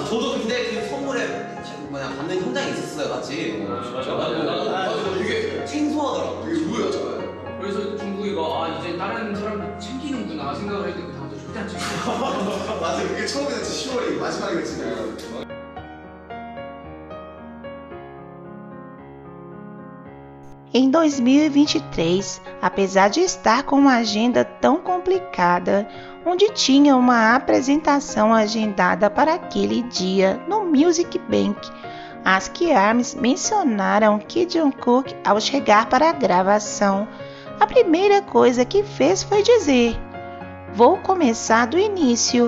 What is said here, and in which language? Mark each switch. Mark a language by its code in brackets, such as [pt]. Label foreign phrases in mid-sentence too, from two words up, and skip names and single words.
[ko] 저도 근데 그 선물에 받는 현장에 있었어요 같이. 되게 생소하더라고. 되게 의외였잖아요. 그래서 중국이가 이제 다른 사람들 챙기는구나 생각을 했는데 그 다음부터 절대 안 챙겨. 맞아요. 그게 처음이었지 10월이 마지막이었지. [pt] Em 2023, apesar de estar com uma agenda tão complicada, onde tinha uma apresentação agendada para aquele dia no Music Bank, as K-ARMYs mencionaram que Jungkook, ao chegar para a gravação, a primeira coisa que fez foi dizer: "Vou começar do início."